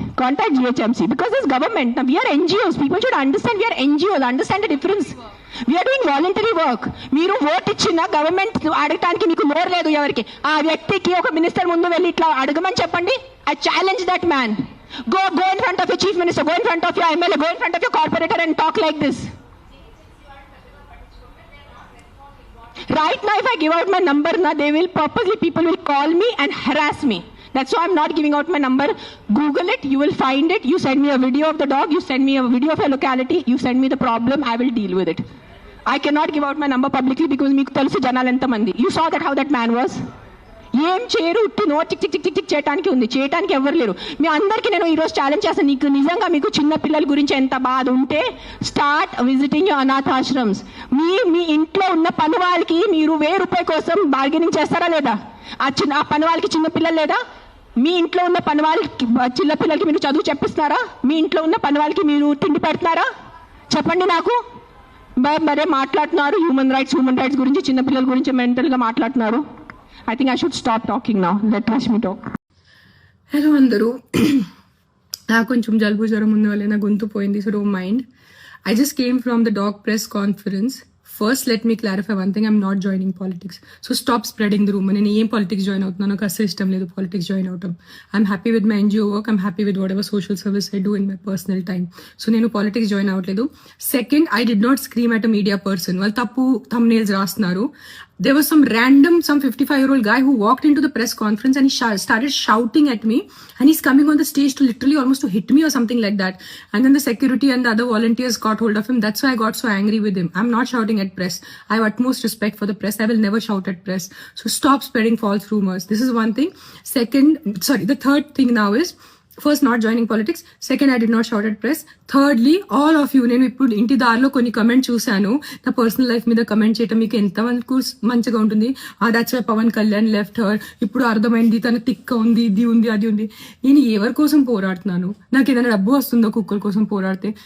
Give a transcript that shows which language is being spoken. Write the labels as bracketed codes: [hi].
[en] Contact GHMC because this government. Now we are NGOs. People should understand we are NGOs. Understand the difference. We are doing voluntary work. [te] మీరు vote ఇచ్చిన government అడగటానికి మీకు నోరు లేదు ఎవరికి. ఆ వ్యక్తికి ఒక మినిస్టర్ ముందు వెళ్ళి ఇట్లా అడగమని చెప్పండి. [en] I challenge that man. Go in front of your chief minister. Go in front of your MLA. Go in front of your corporator and talk like this. Right now, if I give out my number, people will call me and harass me. That's why I'm not giving out my number. Google it, you will find it. You send me a video of the dog, you send me a video of a locality, you send me the problem, I will deal with it. I cannot give out my number publicly because [te] meeku telusu janalu enta mandi. [en] You saw that how that man was. [te] ఏం చేయరు, ఉట్టి no చిక్ చిక్ చిక్ చిక్ చేయడానికి ఉంది. చేయడానికి ఎవరు లేరు. మీ అందరికీ నేను ఈరోజు ఛాలెంజ్ చేస్తాను. నీకు నిజంగా మీకు చిన్న పిల్లల గురించి ఎంత బాధ ఉంటే [en] Start visiting your అనాథాశ్రమ్స్. [te] మీ ఇంట్లో ఉన్న పని వాళ్ళకి మీరు ₹1000 కోసం బార్గెనింగ్ చేస్తారా లేదా? ఆ పని వాళ్ళకి చిన్న పిల్లలు లేదా? మీ ఇంట్లో ఉన్న పని వాళ్ళకి చిన్న పిల్లలకి మీరు చదువు చెప్పిస్తున్నారా? మీ ఇంట్లో ఉన్న పని వాళ్ళకి మీరు తిండి పెడుతున్నారా? చెప్పండి నాకు. మరే మాట్లాడుతున్నారు హ్యూమన్ రైట్స్ గురించి, చిన్న పిల్లల గురించి మెంటల్గా మాట్లాడుతున్నారు. [en] I think I should stop talking now. Let Rashmi talk. [te] Hello అందరూ. నాకు కొంచెం జలుబు జ్వరం ఉన్న వల్ల నా గొంతు పోయింది, [en] So don't mind. I just came from the dog press conference. First, let me clarify one thing. I'm not joining politics. So stop spreading the rumor. [te] నేను ఏం politics join అవుతున్నాను, నాకు అసలు ఇష్టం లేదు politics join అవటం. [en] I'm happy with my NGO work. I'm happy with whatever social service I do in my personal time. So [te] నేను politics join అవ్వట్లేదు. [en] Second, I did not scream at a media person. [te] వాళ్ళు తప్పు thumbnails రాస్తున్నారు. [en] There was some 55-year-old guy who walked into the press conference and he started shouting at me, and he's coming on the stage to literally almost to hit me or something like that. And then the security and the other volunteers got hold of him. That's why I got so angry with him. I'm not shouting at press. I have utmost respect for the press. I will never shout at press. So stop spreading false rumors. This is one thing. The third thing now is, first, not joining politics. Second, I did not shout at press. Thirdly, all of you, [te] నేను ఇప్పుడు ఇంటి దారిలో కొన్ని comment చూశాను, నా personal life మీద comment చేయటం మీకు ఎంతవరకు మంచిగా ఉంటుంది. [en] that's why Pawan Kalyan left her, [te] ఇప్పుడు అర్థమైంది తన తిక్క ఉంది, ఇది ఉంది, అది ఉంది. నేను ఎవరి కోసం పోరాడుతున్నాను? నాకు ఏదైనా డబ్బు వస్తుందో కుక్కల కోసం పోరాడితే?